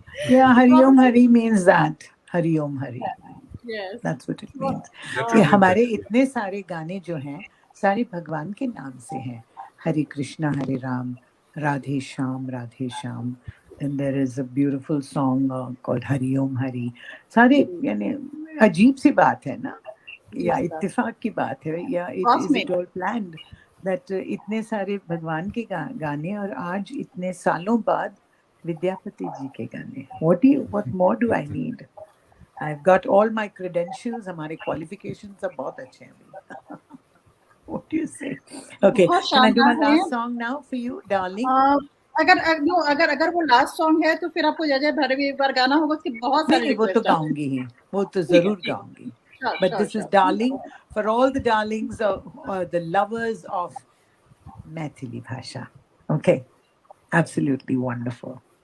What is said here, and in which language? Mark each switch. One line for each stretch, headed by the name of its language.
English: Yeah, Hari Om Hari means that. Hari Om Hari. Yes. That's what it means. Definitely,
Hindi: ये हमारे
English: definitely.
Hindi: इतने सारे गाने जो हैं सारे भगवान के नाम से हैं. हरे कृष्णा हरे Ram, Radhe Shyam.
English: And there is a beautiful song called Hari Om Hari.
Hindi: सारे यानी अजीब सी बात है ना, या इत्तेफाक की बात है, या
English: is it all planned that
Hindi: इतने सारे भगवान के गाने और आज इतने सालों बाद विद्यापति जी के गाने.
English: What more do I need? I've got all my credentials.
Hindi: हमारे qualifications सब बहुत अच्छे हैं.
English: What do you say? Okay, can I do my last song now for you, darling?
Hindi: अगर वो लास्ट सॉन्ग है तो फिर आपको जय जय भैरवी एक बार गाना होगा. उसके बहुत सारे नहीं, वो तो गाऊंगी ही, वो तो जरूर गाऊंगी.
English: But this is darling for all the darlings of the lovers of Maithili Bhasha. Okay, absolutely wonderful.